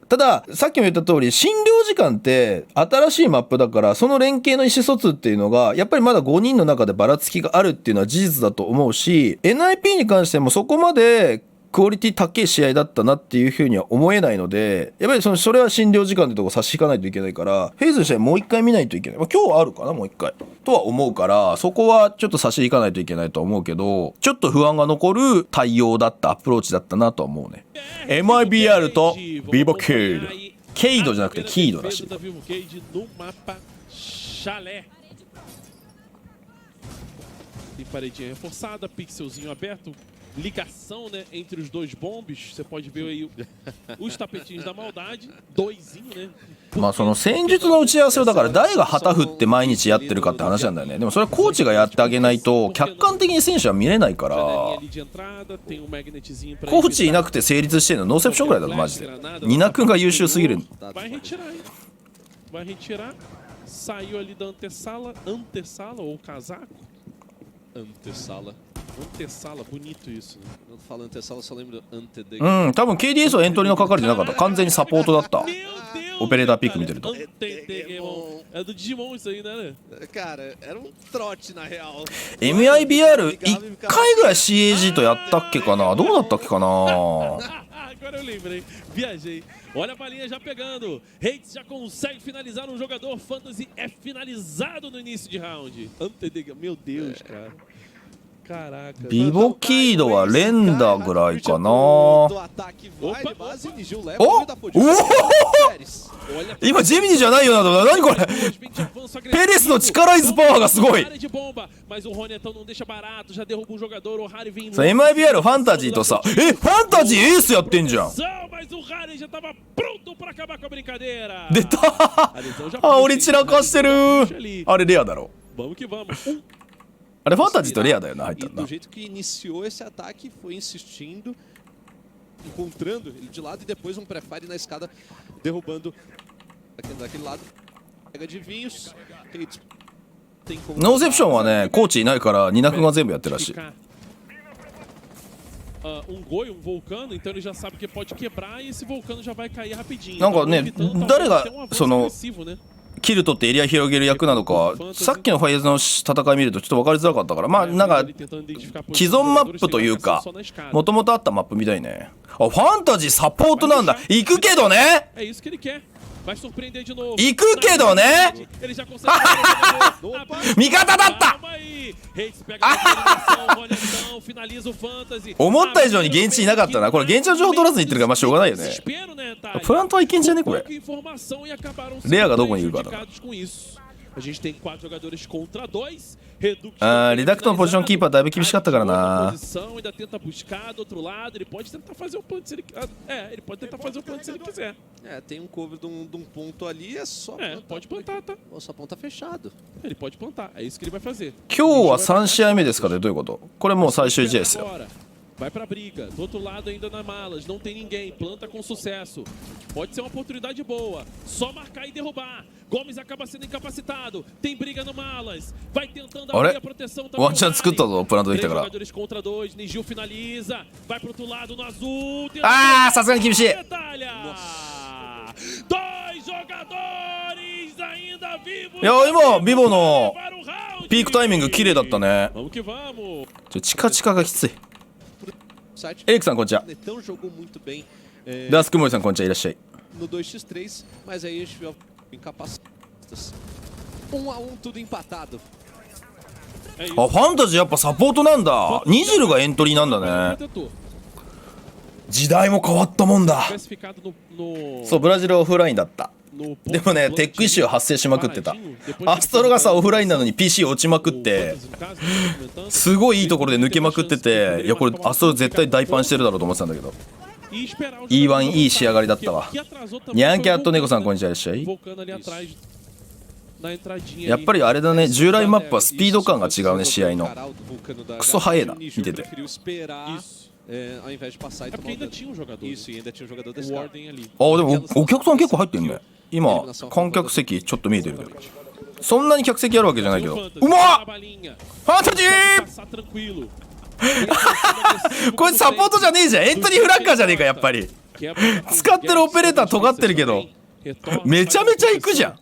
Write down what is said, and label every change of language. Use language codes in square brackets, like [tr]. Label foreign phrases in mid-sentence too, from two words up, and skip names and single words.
[ja] たださっきも言った通り診療時間って新しいマップだから、その連携の意思疎通っていうのがやっぱりまだ5人の中でばらつきがあるっていうのは事実だと思うし、 NIP に関してもそこまでクオリティ高い試合だったなっていうふうには思えないので、やっぱりそれは診療時間ってとこ差し引かないといけないから、フェイズの試合もう一回見ないといけない、今日あるかなもう一回とは思うから、そこはちょっと差し引かないといけないとは思うけど、ちょっと不安が残る対応だった、アプローチだったなとは思うね。 mibr と VIVO ケイドじゃなくてキードらしい。 [pt] Tem paredinha reforçada, pixelzinho aberto, ligação, né, entre os dois bombes. Você pode ver aí os tapetinhos da maldade, doisinho, né? [ja] まあその戦術の打ち合わせをだから誰が旗振って毎日やってるかって話なんだよね。でもそれはコーチがやってあげないと客観的に選手は見れないから、コーチいなくて成立してるのノーセプションぐらいだろマジで。ニナ君が優秀すぎる。 [pt] Vai retirar, saiu ali da antessala ou casaco. Antessala. Antessala, bonito isso, né? Quando falo antessala, eu só lembro antedeg. [ja] うん、多分 KDS はエントリーの係じゃなかった。完全にサポートだった。 [pt] Meu Deus! [ja] オペレーターピック見てると。 [pt] Antedegmon. É do Digimon isso aí, né? Cara, era um trote na real. [ja] mibr 1 回ぐらい CAG とやったっけかな。どうだったっけかな。 [pt] Agora eu lembrei, viajei. Olha a balinha já pegando. Reis já consegue finalizar um jogador. Fantasy é finalizado no início de round. Meu Deus, cara. Caraca. [ja] ビボキードは連打ぐらいかな。 [pt] Do ataque vai de base, Nigil leva o da posição. [ja] 今ジェミニじゃないよな。何これ。ペレスの力 [en] is power [ja] がすごい。 [pt] Mas o Ronetão não deixa barato, já derruba um jogador. O Harry vem. [ja] mibr ファンタジーとさ、ファンタジーエースやってんじゃん。 [pt] Mas o Harry já tava pronto para acabar com a brincadeira. [ja] 出た。あ、俺散らかしてる。あれレアだろ。 [pt] Vamos que vamos. [ja] あれファンタジーとレアだよな、入ったん [pt] E [ja] だ [pt] do。jeito que iniciou esse ataque, foi insistindo, encontrando ele de lado e depois um pré-fire na escada, derrubando daquele lado. Pega de vinhos. Tem como [ja] ノーセプションはね、コーチいないからニナ君が全部やってるらしい。 [pt] Um goi, um vulcano, então ele já sabe que pode quebrar e esse vulcano já vai cair rapidinho. [ja] なんかね、誰がその [pt] né? [ja] キル取ってエリア広げる役なのか、さっきのファイズの戦い見るとちょっと分かりづらかったから、まあなんか既存マップというか、もともとあったマップみたいね。あ、ファンタジーサポートなんだ。行くけどね。 [pt] É isso que ele quer. Vai surpreender de novo. [ja] 行くけどね。 [pt] Ele já consegue. [ja] 味方だった。 [pt] Reis pega a finalização, Ronetão finaliza o Fantasy. [ja] 思った以上に現地いなかったな。これ現地の情報取らずに言ってるからまあしょうがないよね。 [pt] Desespero, né, tá? [ja] プラントはいけんじゃねこれ。 [pt] Pouca informação e acabaram Lea sendo [ja] どこにいるかだ。 [pt] prejudicados com isso. A gente tem 4 jogadores contra 2. [ja] あー、リダクトのポジションキーパーだいぶ厳しかったからな。 [pt] Ainda tenta buscar do outro lado. Ele pode tentar fazer o punch se ele ele pode tentar fazer o punch se ele quiser. É, tem um cover de um ponto ali, é só. Pode plantar, tá? Nossa, ponta fechado. Ele pode plantar. É isso que ele vai fazer. [ja] 今日は3試合目ですかね。どういうこと？これもう最終試合ですよ。 [pt] Vai pra briga, do outro lado ainda na malas, não tem ninguém, planta com sucesso. Pode ser uma oportunidade boa, só marcar e derrubar. Gomes acaba sendo incapacitado, tem briga no malas, vai tentando abrir a proteção também. [ja] ワンチャン作ったぞ、プラントできたから。 [pt] jogadores contra 2, Nigil finaliza, vai pro outro lado no azul. [ja] あー、さすがに厳しい。 [pt] 2 jogadores ainda vivos. [ja] いや、今ビボのピークタイミング綺麗だったね。 [pt] Vamos que vamos. [ja] チカチカがきつい。 [pt] Site. [ja] エリックさんこんにちは。 [pt] Netão jogou muito bem [ja] ダースクモリさんこんにちは。いらっしゃい。 [pt] no 2x3, mas aí a gente viu incapacitados. 1 a 1, tudo empatado. [ja] あ、ファンタジーやっぱサポートなんだ。ニジルがエントリーなんだね。時代も変わったもんだ。そう、ブラジルはオフラインだった。でもね、 [en] tech issue [ja] 発生しまくってた。アストロがさ、オフラインなのに PC 落ちまくって、すごいいいところで抜けまくってて、いや、これアストロ絶対大パンしてるだろうと思ってたんだけど、 E1 いい仕上がりだったわ。ニャンキャットネコさんこんにちは。いらっしゃい。やっぱりあれだね、従来マップはスピード感が違うね、試合の。クソ速えな、見てて。 [pt] Ao invés de passar e tomar ainda tinha um jogador. Isso, e ainda tinha um jogador desse cara. [ja] あ、でもお客さん結構入ってんね。今観客席ちょっと見えてるけど、そんなに客席あるわけじゃないけど。うまっ！ファンタジー！これサポートじゃねえじゃん。 [en] entry fragger [ja] じゃねえか。やっぱり使ってるオペレーター尖ってるけど、めちゃめちゃ行くじゃん。